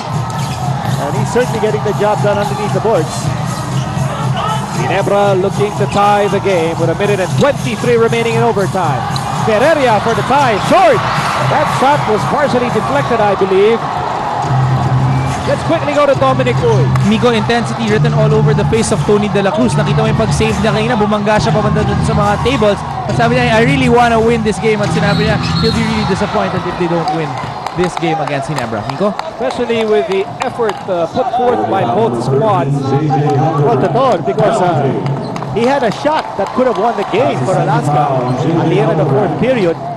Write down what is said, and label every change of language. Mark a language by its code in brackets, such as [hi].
[en] And he's certainly getting the job done underneath the boards. Ginebra looking to tie the game with 1:23 remaining in overtime. Ferreira for the tie. Short. That shot was partially deflected, I believe. Let's quickly go to Dominic Uy. Migo, intensity written all over the face of Tony De La Cruz. [tl] Nakita mo yung pag-save niya kanina, bumangga siya papunta dun sa mga tables. At sabi niya, [en] I really wanna win this game. [tl] At sinabi niya, [en] he'll be really disappointed if they don't win this game against Ginebra. Migo? Especially with the effort put forth by both squads. Well, totoo, because he had a shot that could have won the game for Alaska at the end of the 4th period.